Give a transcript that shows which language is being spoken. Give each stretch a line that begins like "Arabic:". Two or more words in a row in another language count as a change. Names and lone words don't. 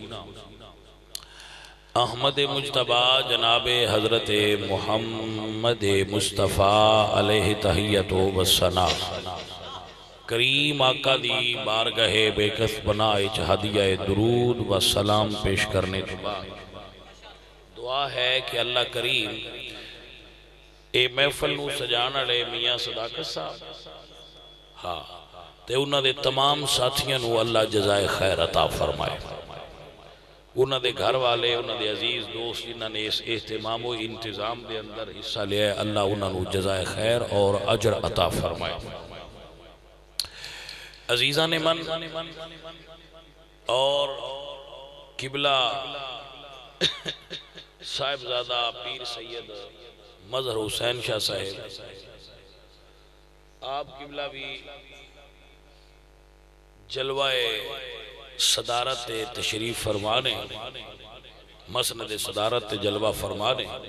Punjabi: احمد مجتبہ جناب حضرت محمد مصطفیٰ علیہ تحیت و ثنا کریم آقا دی بارگاہ بے کس بنائے ہدیہ درود و سلام پیش کرنے تو بعد دعا ہے کہ اللہ کریم اے محفل نو سجانا لے میاں صداقت صاحب ہاں تے انہاں دے تمام ساتھیاں نو اللہ جزائے خیر عطا فرمائے انہاں دے گھر والے انہاں دے عزیز دوست جنہاں نے اس اہتمام و انتظام دے اندر حصہ لیا ہے اللہ انہاں نو جزائے خیر اور اجر عطا فرمائے عزیزان من اور قبلہ صاحبزادہ پیر سید مظہر حسین شاہ صاحب آپ قبلہ بھی جلوائے صدارت تشریف فرمانے مسند صدارت جلوہ فرمانے